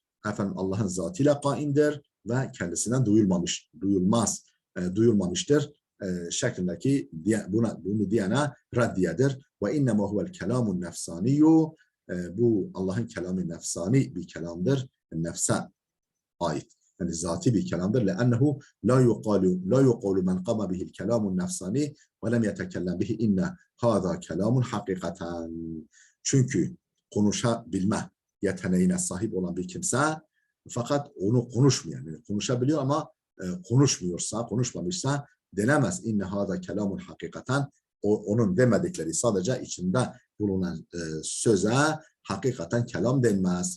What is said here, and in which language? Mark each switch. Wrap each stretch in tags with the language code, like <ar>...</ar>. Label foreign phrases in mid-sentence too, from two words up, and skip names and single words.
<tr>Allah'ın zatıyla kaimdir ve kendisinden duyulmamıştır şeklindeki bunu diyene raddiyedir.</tr> <ar>وإنما هو الكلام النفساني.</ar> <tr>Bu Allah'ın kelamı nefsani bir kelamdır. Nefse ait. Yani zati bir kelamdır.</tr> <ar>لأنه لا يقال من قام به الكلام النفساني ولم يتكلم به إن هذا كلام حقيقة.</ar> <tr>Çünkü konuşabilme yeteneğine sahip olan bir kimse fakat onu konuşmuyor. Yani konuşabiliyor ama konuşmamışsa denemez.</tr> <ar>إن هذا كلام حقيقة.</ar> <tr>Onun demedikleri sadece içinde bulunan söze hakikaten kelam denmez.</tr>